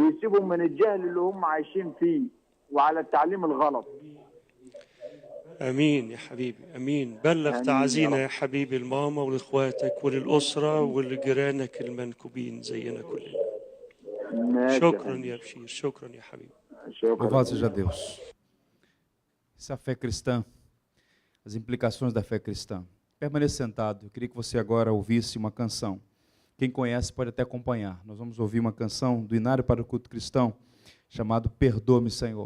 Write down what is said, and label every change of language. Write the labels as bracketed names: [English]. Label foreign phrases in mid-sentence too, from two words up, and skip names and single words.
[Arabic] ويسيبهم من الجهل اللي هم عايشين فيه وعلى التعليم الغلط. امين يا حبيبي امين. بلغ تعزينا يا حبيبي لماما ولاخواتك وللاسره ولجيرانك المنكوبين زينا كلنا. شكرا يا بشير. شكرا يا حبيبي. [Portuguese] Louvado seja Deus. Essa fé cristã, as implicações da fé cristã. Permaneça sentado. Eu queria que você agora ouvisse uma canção. Quem conhece pode até acompanhar. Nós vamos ouvir uma canção do Inário para o Culto Cristão, chamado Perdoa-me, Senhor.